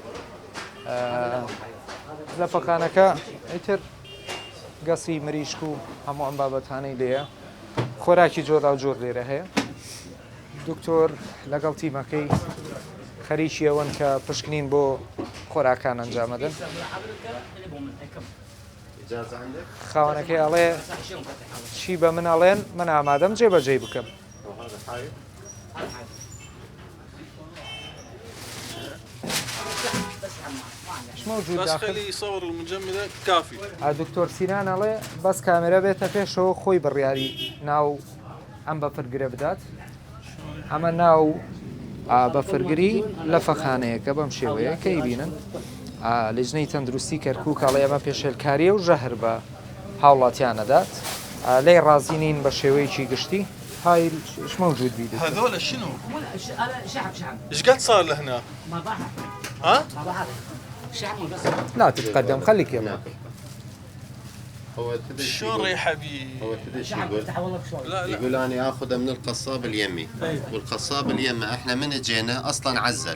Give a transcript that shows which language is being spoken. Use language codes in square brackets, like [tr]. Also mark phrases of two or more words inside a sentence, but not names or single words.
[ckb] لە فەخانەکە ئیتر گەسی مریشک و هەموو ئەم بابەتانەی لێیە خۆراکی جۆرا و جۆر لێرە هەیە. دکتۆر لەگەڵ تیمەکەی خەریکی ئەوەن کە پشکنین بۆ خۆراکان ئەنجامەدەن. خاوەنەکەی ئەڵێ چی بە من ئەڵێن من ئامادەم جێبەجێ بکەم. [ar] بس خليه يصور المجمدة كافي. [ckb] دکتۆر سینان ئەڵێ بەس کامێرە بێتە پێشەوە خۆی بڕیاری ناو ئەم بەفرگرە بدات. ئەمە ناو بەفرگری لە فەخانەیەکە بەم شێوەیە کەی بینن لیژنەی تەندروستی کەرکووک ئەڵێ ئەمە پێشێلکاریە و ژەهر بە هاوڵاتیانەدات لێی ڕازینین بە شێوەیەکی گشتی. [ar] هاي ايش موجود بيدك؟ هذول شنو؟ شحم. ايش قد صار له هنا؟ ما ضحك. ها؟ ما ضحك. شحم بس. لا تتقدم خليك يا هو شلون ريحه بي؟ هو تدري شو شحم يقول؟ افتح والله شلون. لا يقول انا اخذه من القصاب اليمي والقصاب اليمي احنا من اجينا اصلا عزل